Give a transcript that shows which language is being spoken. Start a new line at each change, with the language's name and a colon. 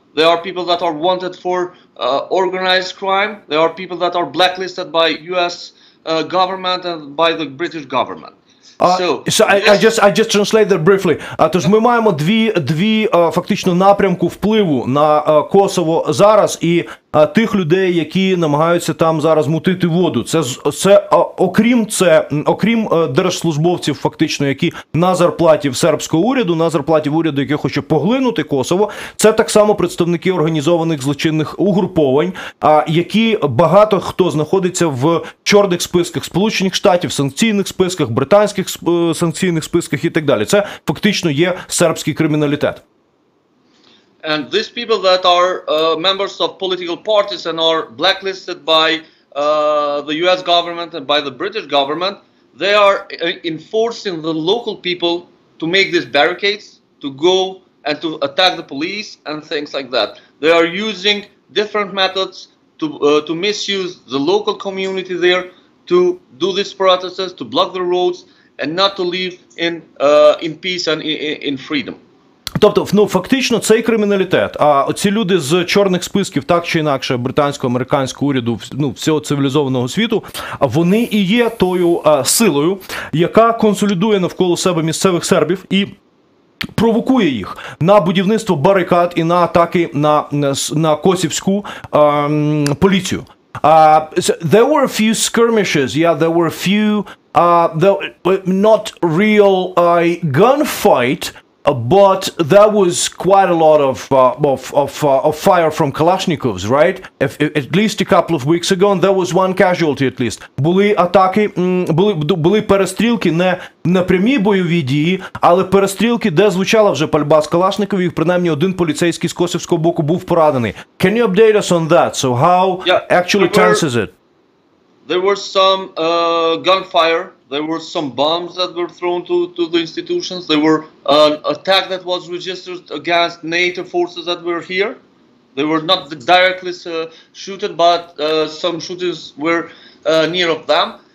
English: There are people that are wanted for organized crime. There are people that are blacklisted by U.S. Government and by the British government. I just translate that briefly.
Ukrainian: Тож ми маємо дві фактично напрямку впливу на Косово зараз і тих людей, які намагаються там зараз мутити воду. Це окрім держслужбовців фактично, які на зарплаті в сербського уряду, на зарплаті в уряду, який хоче поглинути Косово, це так само представники організованих злочинних угруповань, які багато хто знаходиться в чорних списках Сполучених Штатів, санкційних списках, британських санкційних списках і так далі. Це фактично є сербський криміналітет.
English: And these people that are members of political parties and are blacklisted by the US government and by the British government, they are enforcing the local people to make these barricades, to go and to attack the police and things like that. They are using different methods to misuse the local community there, to do these protests, to block the roads, and not to live in peace and in freedom.
Ukrainian: Тобто, ну, фактично, цей криміналітет, а оці люди з чорних списків, так чи інакше, британського, американського уряду, ну, всього цивілізованого світу, вони і є тою силою, яка консолідує навколо себе місцевих сербів і провокує їх на будівництво барикад і на атаки на косівську поліцію.
English: There were a few skirmishes, there were a few, not real gunfight, but there was quite a lot of fire from Kalashnikovs, right? At least a couple of weeks ago, and there was one casualty at least.
Ukrainian: Були атаки, були перестрілки, не прямі бойові дії, але перестрілки, де звучала вже пальба з Калашникових, принаймні один поліцейський з косівського боку був поранений.
English: Can you update us on that? So how actually tense is it? There was some gunfire. There were some bombs that were thrown to the institutions. There were an attack that was registered against NATO forces that were here. They were not directly shooted, but some shooters were near of them.